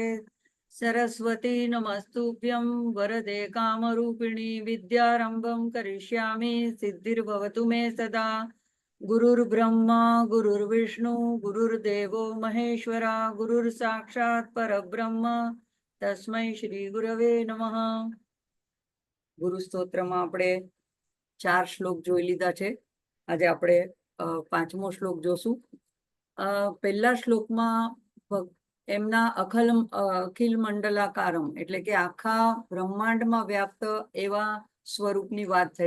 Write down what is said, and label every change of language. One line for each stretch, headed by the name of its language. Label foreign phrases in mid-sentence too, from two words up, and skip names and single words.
Sanskrit: सरस्वती नमस्तुभ्यं वरदे कामरूपिणी विद्यारंभं करिष्यामि सिद्धिर्भवतु मे सदा। गुरुर्ब्रह्मा गुरुर्विष्णु गुरुर्देवो महेश्वरा गुरुर्साक्षात् परब्रह्म तस्मै श्री गुरवे नमः।
Gujarati: गुरुस्तोत्रमां આપણે 4 શ્લોક જોઈ લીધા છે। આજે આપણે 5મો શ્લોક જોશું। પહેલા શ્લોકમાં એમના અખિલ મંડલાકારમ એટલે કે આખા બ્રહ્માંડમાં વ્યાપ્ત એવા સ્વરૂપની વાત થઈ।